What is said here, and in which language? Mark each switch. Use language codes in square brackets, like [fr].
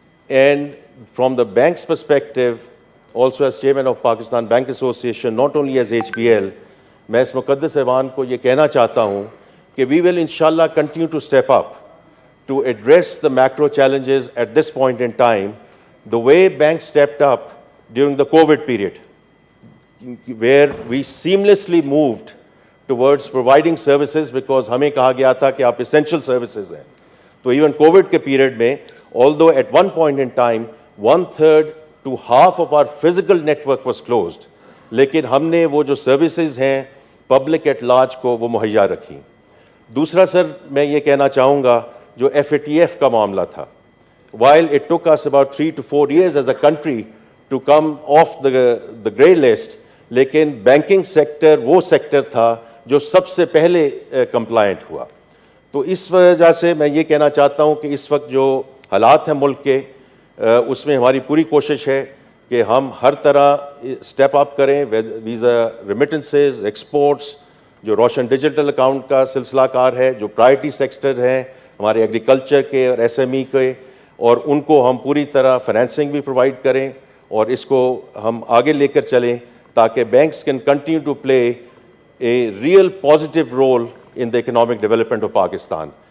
[en] and from the banks perspective, also as chairman of Pakistan bank association, not only as HBL, [ur] میں اس مقدس ایوان کو یہ کہنا چاہتا ہوں کہ [en] we will انشاءاللہ continue to step up to address the macro challenges at this point in time the way banks stepped up during the COVID period, where we seamlessly moved towards providing services because [ur] ہمیں کہا گیا تھا کہ آپ [en] essential services [ur] ہیں. تو [en] even COVID [ur] کے [en] period [ur] میں, [en] although at one point in time 1/3 to half of our physical network was closed, [ur] لیکن ہم نے وہ جو [en] services [ur] ہیں [en] public at large [ur] کو وہ مہیا رکھی. دوسرا سر میں یہ کہنا چاہوں گا جو FATF کا معاملہ تھا. [en] While it took us about 3 to 4 years as a country to come off the grey list, [ur] لیکن بینکنگ سیکٹر وہ سیکٹر تھا جو سب سے پہلے کمپلائنٹ ہوا. تو اس وجہ سے میں یہ کہنا چاہتا ہوں کہ اس وقت جو حالات ہیں ملک کے, اس میں ہماری پوری کوشش ہے کہ ہم ہر طرح اسٹیپ اپ کریں, ویزا ریمیٹنسز, ایکسپورٹس, جو روشن ڈیجیٹل اکاؤنٹ کا سلسلہ کار ہے, جو پرائرٹی سیکٹر ہیں ہمارے ایگریکلچر کے اور SME کے, اور ان کو ہم پوری طرح فائنینسنگ بھی پرووائڈ کریں اور اس کو ہم آگے لے کر چلیں تاکہ [en] Banks can continue to play a real positive role in the economic development of Pakistan.